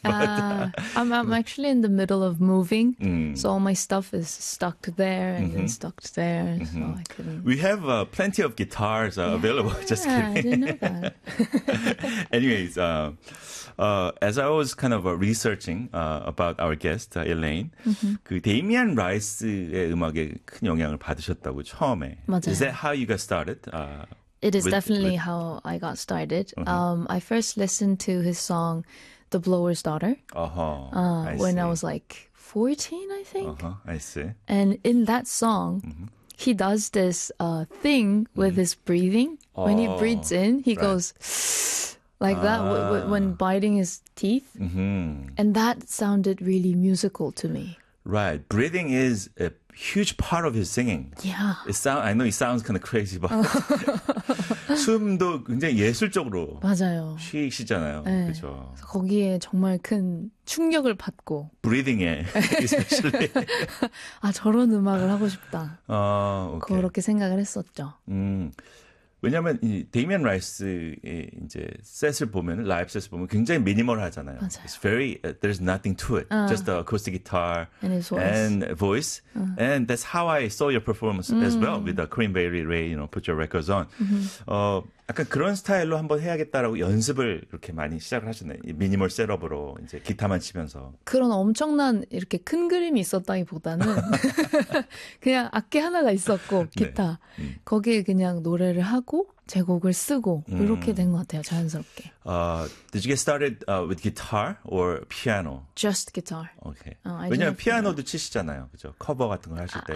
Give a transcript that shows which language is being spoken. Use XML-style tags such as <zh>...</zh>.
<en>But, I'm actually in the middle of moving, so all my stuff is stuck there and then stuck there, so I couldn't. We have plenty of guitars available. Just kidding. I didn't know that. Anyways, as I was kind of researching about our guest Elaine, mm-hmm.</en> <ko>그 데이미안 라이스의 음악에 큰 영향을 받으셨다고 처음에. 맞아요.</ko> <en>Is that how you got started? It is definitely how I got started. Uh-huh. I first listened to his song, The Blower's Daughter, uh-huh. When I was like 14, I think. Uh-huh. I see. And in that song, uh-huh. he does this thing with uh-huh. his breathing. Oh, when he breathes in, he right. goes like that when biting his teeth. Uh-huh. And that sounded really musical to me. Right. Breathing is a huge part of his singing. Yeah. I know it sounds kind of crazy, but</en> <ko>숨도 굉장히 예술적으로 맞아요. 쉬시잖아요. 네. 그렇죠. 그래서 거기에 정말 큰 충격을 받고</ko> <en>Breathing에 especially</en> <ko>아, 저런 음악을 하고 싶다. 오케이. 그렇게 생각을 했었죠. 왜냐하면 이 데이미안 라이스의 이제 셋을 보면 라이브 셋을 보면 굉장히 미니멀하잖아요. 맞아요.</ko> <en>It's very there's nothing to it. Just the acoustic guitar and his voice. And voice. And that's how I saw your performance as well with the Korean Bay Area, you know, Put Your Records On. Mm-hmm.</en> <ko>약간 그런 스타일로 한번 해야겠다라고 연습을 이렇게 많이 시작을 하셨네. 미니멀 셋업으로 이제 기타만 치면서. 그런 엄청난 이렇게 큰 그림이 있었다기보다는 그냥 악기 하나가 있었고 네. 기타 거기에 그냥 노래를 하고 제곡을 쓰고 이렇게 된것 같아요 자연스럽게.</ko> <en>Did you get started with guitar or piano? Just guitar. Okay. Oh, I didn't</en> <ko>왜냐면</ko> <en>have piano.</en> <ko>피아노도 치시잖아요. 그죠? 커버 같은 걸 하실 때.</ko>